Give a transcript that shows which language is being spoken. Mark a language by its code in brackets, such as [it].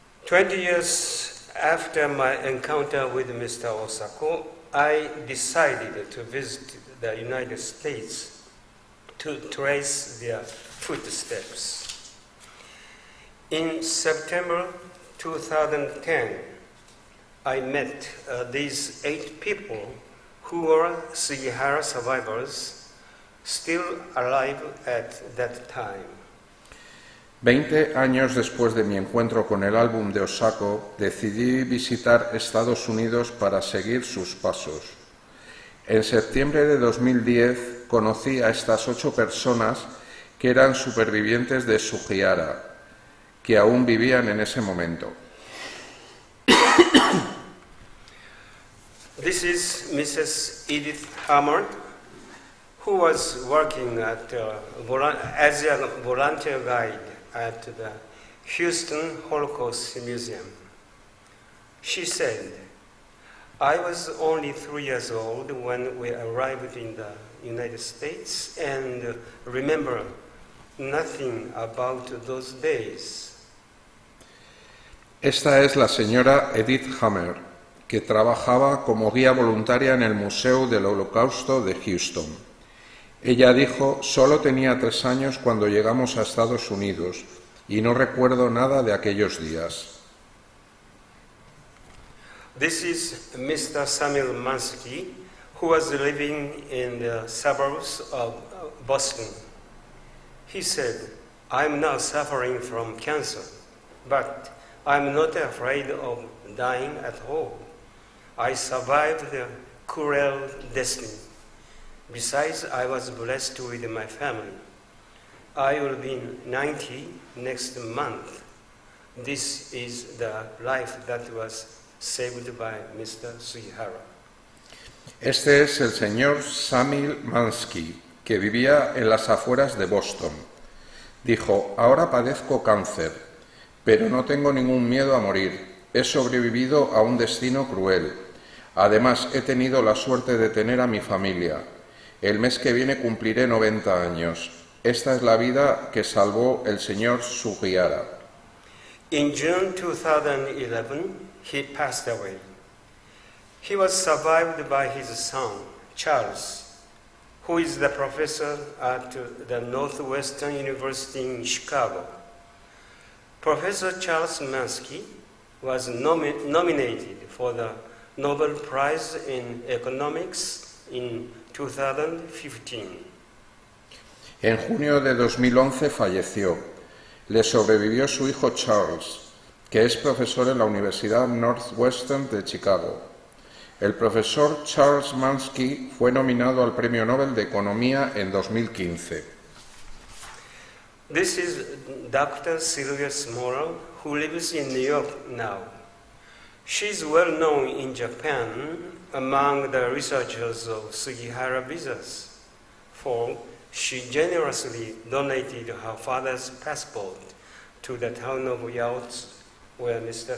[en] 20 years after my encounter with Mr. Osako, I decided to visit the United States to trace their footsteps. In September 2010, I met these 8 people who were Sugihara survivors still alive at that time. [es] 20 años después de mi encuentro con el álbum de Osako, decidí visitar Estados Unidos para seguir sus pasos. En septiembre de 2010 conocí a estas 8 personas que eran supervivientes de Sugihara, que aún vivían en ese momento. [en] This is Mrs. Edith Hammer, who was working as a volunteer guide at the Houston Holocaust Museum. She said, "I was only 3 years old when we arrived in the United States and remember nothing about those days." [es] Esta es la señora Edith Hammer, que trabajaba como guía voluntaria en el Museo del Holocausto de Houston. Ella dijo, solo tenía 3 años cuando llegamos a Estados Unidos y no recuerdo nada de aquellos días. [en] This is Mr. Samuel Mansky, who was living in the suburbs of Boston. He said, "I'm now suffering from cancer, but I'm not afraid of dying at all. I survived the cruel destiny. Besides, I was blessed with my family. I will be 90 next month. This is the life that was saved by Mr. Sugihara." [es] Este es el señor Samuel Mansky, que vivía en las afueras de Boston. Dijo, ahora padezco cáncer, pero no tengo ningún miedo a morir. He sobrevivido a un destino cruel. Además, he tenido la suerte de tener a mi familia. El mes que viene cumpliré 90 años. Esta es la vida que salvó el señor Sugihara. [en] In June 2011, he passed away. He was survived by his son, Charles, who is the professor at the Northwestern University in Chicago. Professor Charles Mansky was nominated for the Nobel Prize in Economics in 2015. [es] En junio de 2011 falleció. Le sobrevivió su hijo Charles, que es profesor en la Universidad Northwestern de Chicago. El profesor Charles Mansky fue nominado al Premio Nobel de Economía en 2015. [en] This is Dr. Sylvia Smolov, who lives in New York now. She is well known in Japan among the researchers of Sugihara visas, for she generously donated her father's passport to the town of Yaozu, where Mr.